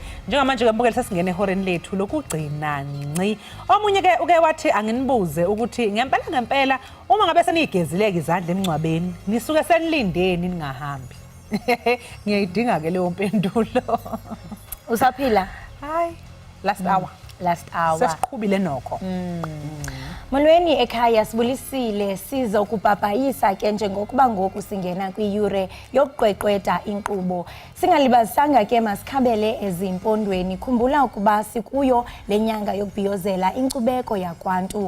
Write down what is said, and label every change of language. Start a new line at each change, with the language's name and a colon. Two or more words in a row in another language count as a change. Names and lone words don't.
Zulu: Njengamanje ke mbukeli sesingene ehoreni lethu lokugcina nci. Omunye ke uke wathi anginibuze ukuthi ngempela uma ngabe senigezileke izandla emncwabeni nisuke senilindeni ningahambi. Ngiyayidinga ke leyo mpendulo. Usaphila? Hayi,
English: last hour.
Zulu: Sesiqhubile nokho.
Xhosa: Molweni ekhaya sibulisile siza ukubhabhayisa ke njengokuba ngoku singena kwiyure yokuqweqweda inkqubo. Singalibazisanga ke masikhabele ezimpondweni. Khumbula ukuba sikuyo lenyanga yokubhiyozela inkcubeko yakwantu.